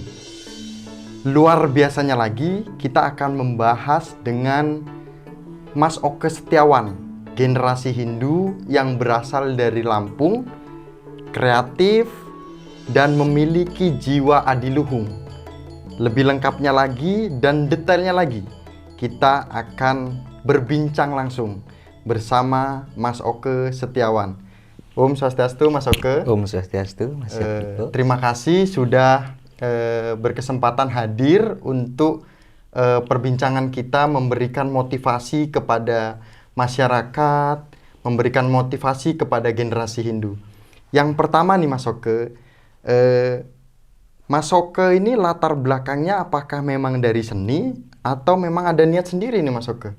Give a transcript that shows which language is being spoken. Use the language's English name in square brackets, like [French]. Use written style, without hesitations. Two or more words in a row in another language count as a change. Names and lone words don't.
[Indonesian] Luar biasanya lagi, kita akan membahas dengan Mas Oke Setiawan, generasi Hindu yang berasal dari Lampung, kreatif, dan memiliki jiwa adiluhung. Lebih lengkapnya lagi dan detailnya lagi, kita akan berbincang langsung bersama Mas Oke Setiawan. [Sanskrit] Om Swastiastu, [Indonesian] Mas Oke. [Sanskrit] Om Swastiastu, [Indonesian] Mas Yogyo. Terima kasih sudah berkesempatan hadir untuk perbincangan kita, memberikan motivasi kepada masyarakat, memberikan motivasi kepada generasi Hindu. Yang pertama nih Mas Oke, Mas Oke ini latar belakangnya apakah memang dari seni atau memang ada niat sendiri nih Mas Oke?